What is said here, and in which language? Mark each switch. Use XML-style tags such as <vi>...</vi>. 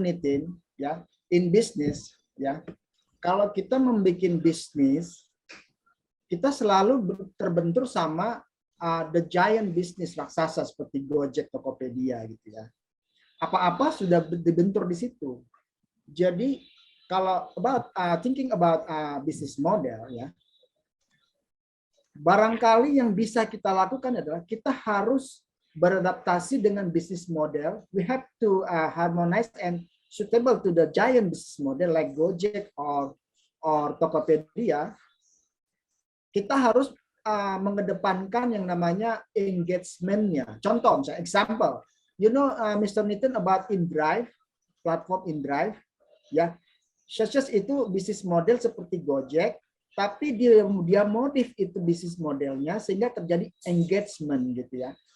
<id>Nitin, ya,</id> <en>in business,</en> <id>ya, kalau kita membuat bisnis, kita selalu terbentur sama</id> <en>the giant business</en> <id>raksasa seperti Gojek, Tokopedia gitu ya. Apa-apa sudah dibentur di situ. Jadi kalau</id> <en>thinking about business model</en> <id>ya, barangkali yang bisa kita lakukan adalah kita harus beradaptasi dengan business model.</id> <en>We have to harmonize and suitable to the giant business model like Gojek or Tokopedia.</en> <id>Kita harus mengedepankan yang namanya engagement-nya. Contoh, misalnya,</id> <en>example, you know, Mr. Nitin about InDrive,</en> <id>platform InDrive, ya,</id> <en>such as</en> <id>itu bisnis model seperti Gojek, tapi dia modif itu bisnis modelnya sehingga terjadi engagement gitu ya.</id>